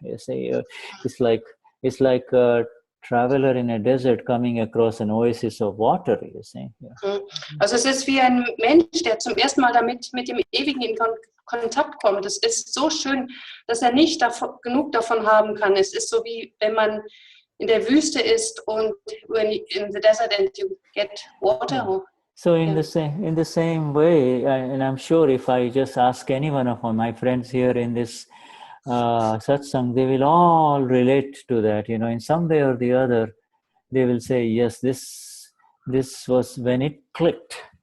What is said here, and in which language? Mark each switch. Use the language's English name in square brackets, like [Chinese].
[English] You see, it's like a traveler in a desert coming across an oasis of water. You see. Yeah. [German] Also es ist wie ein Mensch, der zum ersten Mal damit mit dem Ewigen in Kontakt kommt. Es ist so schön, dass er nicht genug davon haben kann. Es ist so wie wenn man in der Wüste ist und [English] when you, in the desert and you get water. So in the same way, and I'm sure if I just ask any one of my friends here in this satsang, they will all relate to that. You know, in some way or the other, they will say, yes, this was when it clicked.